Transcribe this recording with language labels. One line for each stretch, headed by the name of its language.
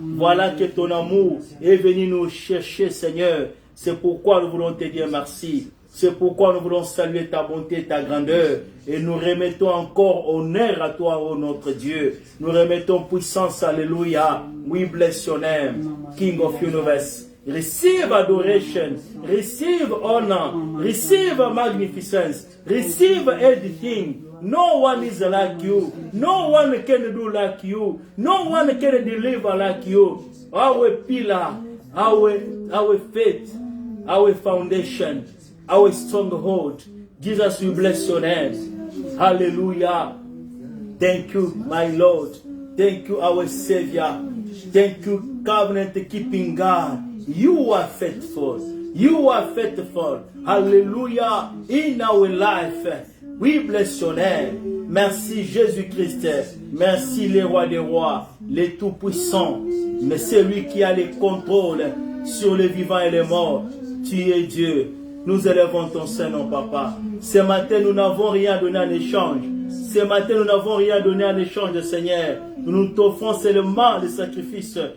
French: Voilà que ton amour est venu nous chercher, Seigneur. C'est pourquoi nous voulons te dire merci. C'est pourquoi nous voulons saluer ta bonté, ta grandeur. Et nous remettons encore honneur à toi, ô notre Dieu. Nous remettons puissance, alléluia.
English: We bless your name, King of universe. Receive adoration, receive honor, receive magnificence, receive everything. No one is like you. No one can do like you. No one can deliver like you. Our pillar, our faith, our foundation, our stronghold. Jesus, we bless your name. Hallelujah. Thank you, my Lord. Thank you, our Savior. Thank you, covenant-keeping God. You are faithful. You are faithful. Hallelujah. In our life, we bless your name.
French: Merci Jésus-Christ. Merci les rois des rois, les tout-puissants. Mais c'est lui qui a le contrôle sur les vivants et les morts. Tu es Dieu. Nous élevons ton Saint-Nom, Papa. Ce matin, nous n'avons rien donné en échange. Ce matin, nous n'avons rien donné en échange, Seigneur. Nous t'offrons seulement les sacrifices.